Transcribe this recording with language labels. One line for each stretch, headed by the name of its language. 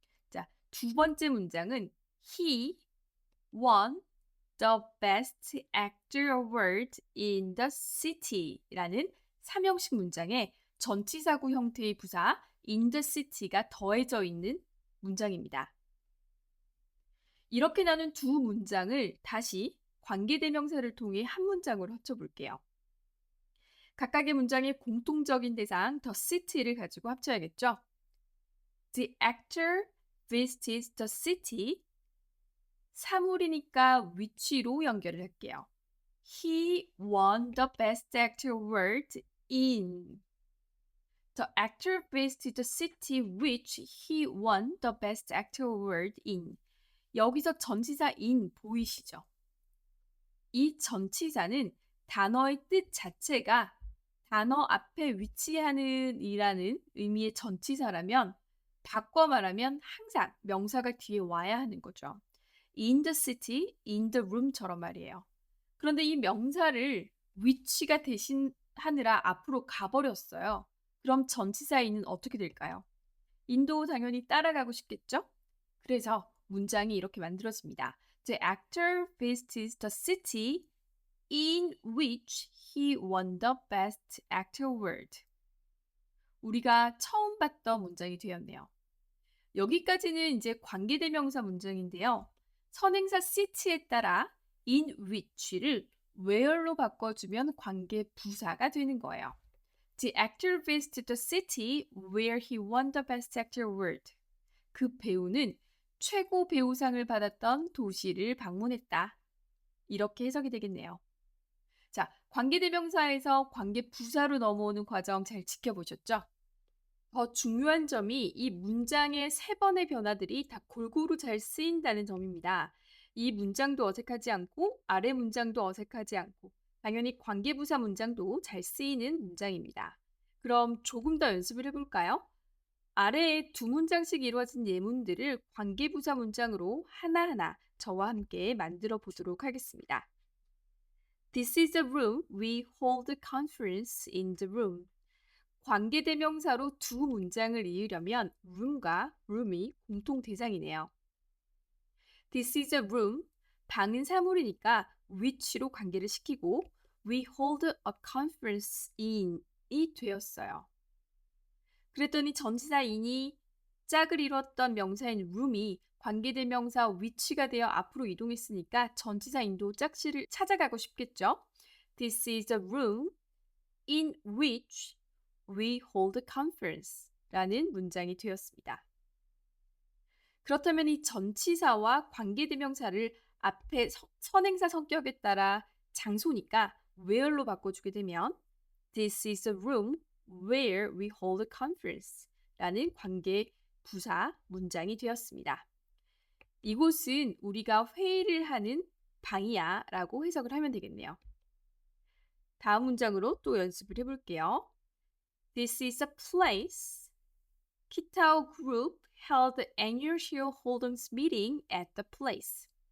Korean: 자, 두 번째 문장은
English: He won the best actor award in the city
Korean: 라는 삼형식 문장에 전치사구 형태의 부사
English: in the city
Korean: 가 더해져 있는 문장입니다. 이렇게 나눈 두 문장을 다시 관계대명사를 통해 한 문장으로 합쳐볼게요. 각각의 문장의 공통적인 대상 the city를 가지고 합쳐야겠죠.
English: The actor visits the city.
Korean: 사물이니까 which로 연결을 할게요.
English: He won the best actor award in. The actor visited the city which he won the best actor award in.
Korean: 여기서 전치사 in 보이시죠? 이 전치사는 단어의 뜻 자체가 단어 앞에 위치하는 이라는 의미의 전치사라면 바꿔 말하면 항상 명사가 뒤에 와야 하는 거죠.
English: in the city, in the room처럼
Korean: 말이에요. 그런데 이 명사를 which가 대신하느라 앞으로 가버렸어요. 그럼 전치사인은 어떻게 될까요? 인도 당연히 따라가고 싶겠죠? 그래서 문장이 이렇게 만들어집니다.
English: The actor visits the city in which he won the best actor award.
Korean: 우리가 처음 봤던 문장이 되었네요. 여기까지는 이제 관계대명사 문장인데요. 선행사 city에 따라 in which를 where로 바꿔주면 관계부사가 되는 거예요.
English: The actor visited the city where he won the best actor award.
Korean: 그 배우는 최고 배우상을 받았던 도시를 방문했다. 이렇게 해석이 되겠네요. 자, 관계대명사에서 관계부사로 넘어오는 과정 잘 지켜보셨죠? 더 중요한 점이 이 문장의 세 번의 변화들이 다 골고루 잘 쓰인다는 점입니다. 이 문장도 어색하지 않고 아래 문장도 어색하지 않고 당연히 관계부사 문장도 잘 쓰이는 문장입니다. 그럼 조금 더 연습을 해볼까요? 아래에 두 문장씩 이루어진 예문들을 관계부사 문장으로 하나하나 저와 함께 만들어 보도록 하겠습니다.
English: This is the room. We hold the conference in the room.
Korean: 관계대명사로 두 문장을 이으려면 room과 room이 공통 대상이네요.
English: This is a room.
Korean: 방은 사물이니까 which로 관계를 시키고
English: we hold a conference in
Korean: 이 되었어요. 그랬더니 전치사 in이 짝을 이뤘던 명사인 room이 관계대명사 which가 되어 앞으로 이동했으니까 전치사 in도 짝씨를 찾아가고 싶겠죠.
English: This is a room in which we hold a conference
Korean: 라는 문장이 되었습니다. 그렇다면 이 전치사와 관계대명사를 앞에 선행사 성격에 따라 장소니까 where로 바꿔주게 되면
English: This is a room where we hold a conference
Korean: 라는 관계부사 문장이 되었습니다. 이곳은 우리가 회의를 하는 방이야 라고 해석을 하면 되겠네요. 다음 문장으로 또 연습을 해볼게요.
English: This is a place. Kitao Group held the annual shareholders meeting at the place.